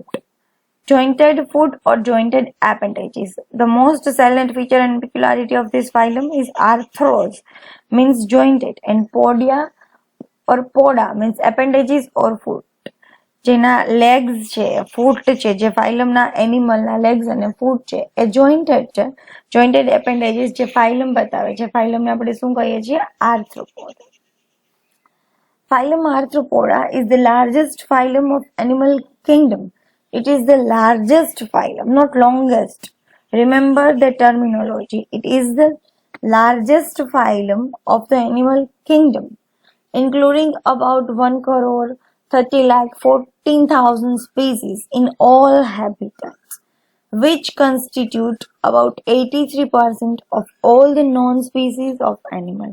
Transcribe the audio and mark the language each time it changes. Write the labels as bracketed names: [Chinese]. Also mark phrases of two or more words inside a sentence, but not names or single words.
[English] Jointed foot or jointed appendages. The most salient feature and peculiarity of this phylum is arthros, means jointed, and podia or poda means appendages or foot. [Gujarati] જેના legs છે, foot છે, જે ફાઇલમના એનિમલના legs અને foot છે એ jointed છે. [English] Jointed appendages [Gujarati] જે ફાઇલમ બતાવે છે, ફાઇલમને આપણે શું કહીએ છીએ? [English] Arthropoda. Phylum Arthropoda is the largest phylum of animal kingdom. It is the largest phylum, not longest. Remember the terminology. It is the largest phylum of the animal kingdom, including about 1 crore 30 lakh 14,000 species in all habitats, which constitute about 83% of all the known species of animal.